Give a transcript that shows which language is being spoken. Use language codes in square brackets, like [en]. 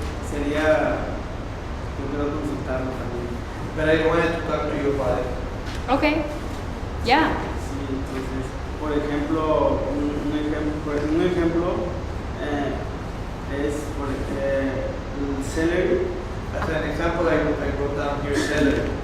[es] Sería, yo quiero consultarlo también. [en] But I wanted to talk to you about it. Okay. Yeah. [es] Sí, entonces, por ejemplo, un ejemplo es el celery, [en] As an example, I wrote down here celery.